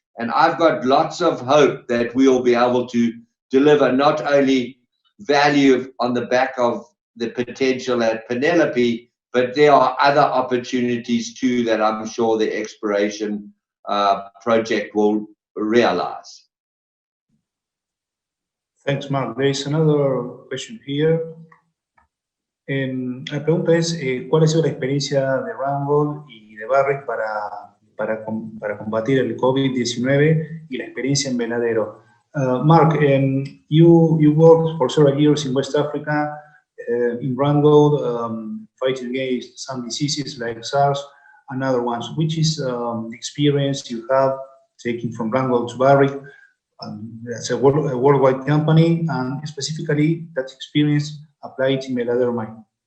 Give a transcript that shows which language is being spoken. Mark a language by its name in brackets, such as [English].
[English] And I've got lots of hope that we'll be able to deliver not only value on the back of the potential at Penélope, but there are other opportunities too that I'm sure the exploration project will realize. Thanks, Mark. There is another question here. [Spanish] La pregunta es, ¿cuál ha sido la experiencia de Randgold y de Barrick para combatir el COVID-19 y la experiencia en Veladero? [English] Mark, you worked for several years in West Africa, in Randgold, fighting against some diseases like SARS and other ones. Which is the experience you have taking from Randgold to Barrick as a worldwide company, and specifically that experience applied in Veladero mine?